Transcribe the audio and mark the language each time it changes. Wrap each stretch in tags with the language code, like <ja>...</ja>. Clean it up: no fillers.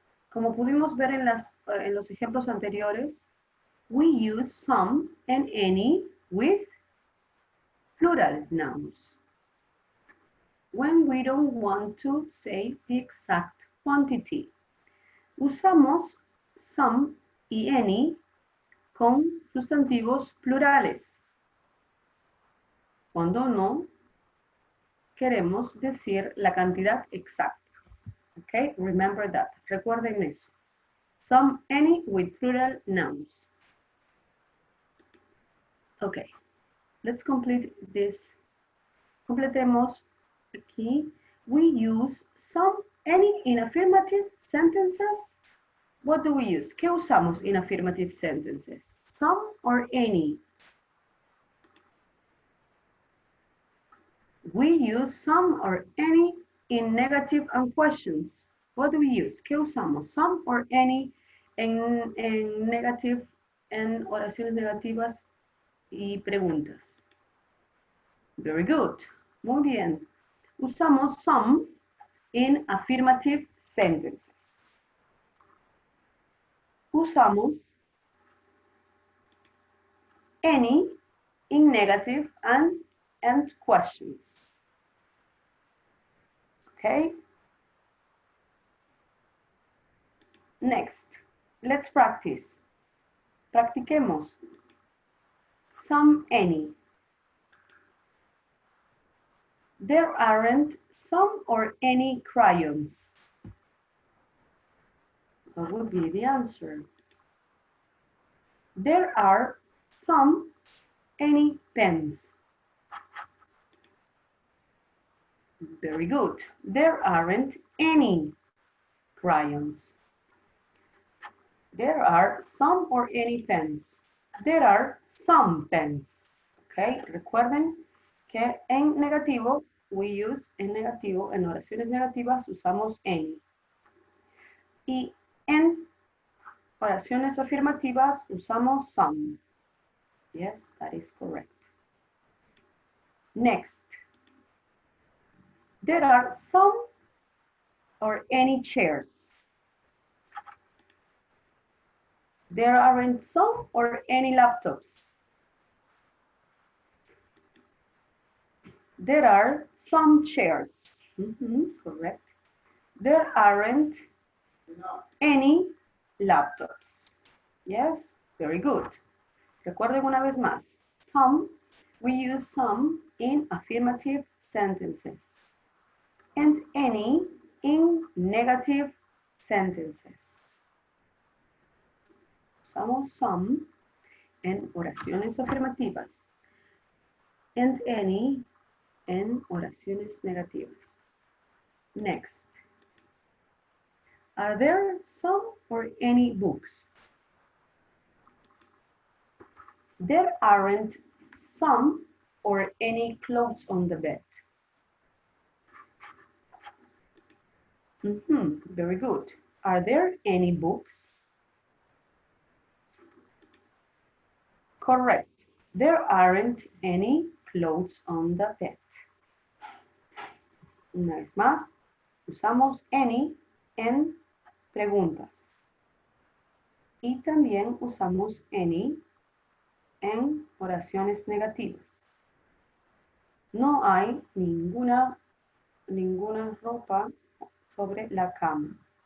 <es>Como pudimos ver en los ejemplos anteriores,</es> <en>we use some and any with plural nouns when we don't want to say the exact quantity.</en> <es>Usamos some y any con sustantivos plurales cuando no queremos decir la cantidad exacta.</es> <en>Okay, remember that.</en> <es>Recuerden eso.</es> <en>Some, any with plural nouns. Okay, let's complete this.</en> <es>Completemos aquí.</es> <en>We use some, any in affirmative sentences. What do we use?</en> <es>¿Qué usamos</es> <en>in affirmative sentences? Some or any? We use some or any in negative and questions. What do we use?</en> <es>¿Qué usamos?</es> <en>Some or any</en> <es>en negative, en oraciones negativas y preguntas.</es> <en>Very good.</en> <es>Muy bien. Usamos</es> <en>some in affirmative sentences.</en> <es>Usamos</es> <en>any in negative and questions. Okay. Next, let's practice.</en> <es>Practiquemos.</es> <en>Some, any. There aren't some or any crayons. What would be the answer? There are some, any pens. Very good. There aren't any crayons. There are some or any pens. There are some pens.</en> <es>Okay, recuerden que en negativo,</es> <en>we use</en> <es>en negativo, en oraciones negativas usamos any. Y en oraciones afirmativas usamos some.</es> <en>Yes, that is correct. Next. There are some or any chairs. There aren't some or any laptops. There are some chairs. Correct. There aren't any laptops. Yes, very good.</en> <es>Recuerden una vez más.</es> <en>Some, we use some in affirmative sentences. And any in negative sentences.</en> <es>Usamos some en oraciones afirmativas.</es> <en>And any</en> <es>en oraciones negativas.</es> <en>Next. Are there some or any books? There aren't some or any clothes on the bed. Very good. Are there any books? Correct. There aren't any clothes on the bed.</en> <es>Una vez más, usamos any en preguntas. Y también usamos any en oraciones negativas. No hay ninguna ropa sobre la cama.</es>